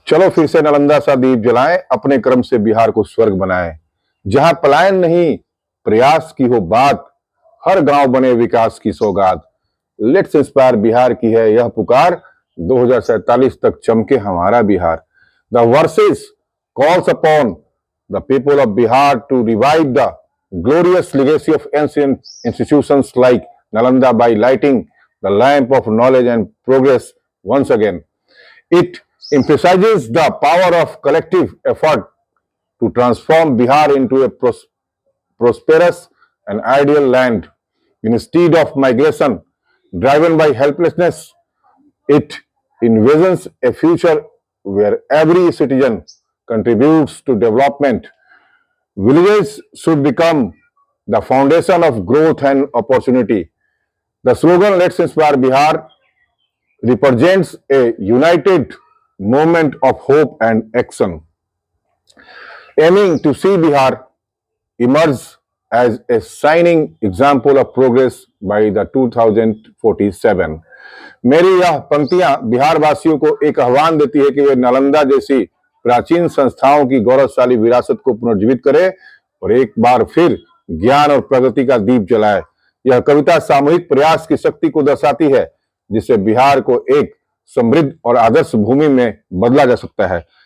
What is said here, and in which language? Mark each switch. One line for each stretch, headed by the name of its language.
Hindi: चलो फिर से नालंदा सा दीप जलाएं, अपने कर्म से बिहार को स्वर्ग बनाएं। जहां पलायन नहीं, प्रयास की हो बात, हर गांव बने विकास की सौगात।
English: let's inspire
Hindi: बिहार की है यह पुकार, 2047 तक चमके हमारा Bihar.
English: The verses calls upon the people of Bihar to revive the glorious legacy of ancient institutions like Nalanda by lighting the lamp of knowledge and progress once again. It emphasizes the power of collective effort to transform Bihar into a prosperous and ideal land. Instead of migration driven by helplessness, it envisions a future where every citizen contributes to development. Villages should become the foundation of growth and opportunity. The slogan Let's Inspire Bihar represents a united movement of hope and action, aiming to see Bihar emerge as a shining example of progress by the 2047.
Hindi: मेरी यह पंक्तियां बिहार वासियों को एक आह्वान देती है कि वे नालंदा जैसी प्राचीन संस्थाओं की गौरवशाली विरासत को पुनर्जीवित करें और एक बार फिर ज्ञान और प्रगति का दीप जलाए। यह कविता सामूहिक प्रयास की शक्ति को दर्शाती है, जिससे बिहार को एक समृद्ध और आदर्श भूमि में बदला जा सकता है।